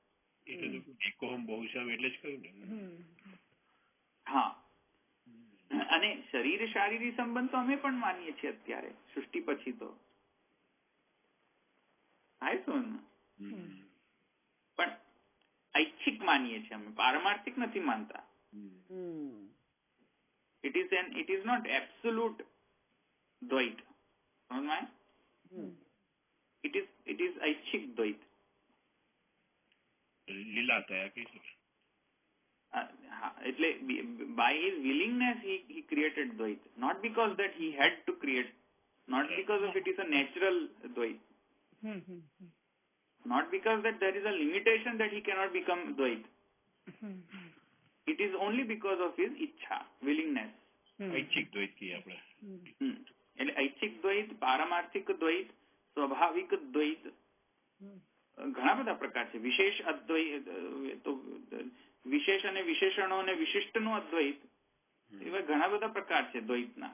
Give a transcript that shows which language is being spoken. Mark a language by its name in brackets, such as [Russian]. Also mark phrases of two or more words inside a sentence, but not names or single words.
[Gujarati] હા, અને શરીર શારીરિક સંબંધ તો અમે પણ માનીએ છીએ અત્યારે સૃષ્ટિ પછી તો. પણ ઐચ્છિક માનીએ છીએ અમે, પારમાર્થિક નથી માનતા. [English] It is not absolute દ્વૈત. [Gujarati] સમજમાં? [English] It is ઐચ્છિક દ્વૈત. [Gujarati] લીલા થયા કે [English] એટલે by his willingness he created દ્વૈત, not because that he had to create, not because of it is a natural દ્વૈત, not because that there is a limitation that he cannot become દ્વૈત. It is only because of his ઈચ્છા, willingness. [Gujarati] ઐચ્છિક દ્વૈત કહીએ આપણે. એટલે ઐચ્છિક દ્વૈત, પારમાર્થિક દ્વૈત, સ્વાભાવિક દ્વૈત, ઘણા બધા પ્રકાર છે. વિશેષ અદ્વૈત, તો વિશેષ અને વિશેષણો અને વિશિષ્ટનું અદ્વૈત, એવા ઘણા બધા પ્રકાર છે દ્વૈતના.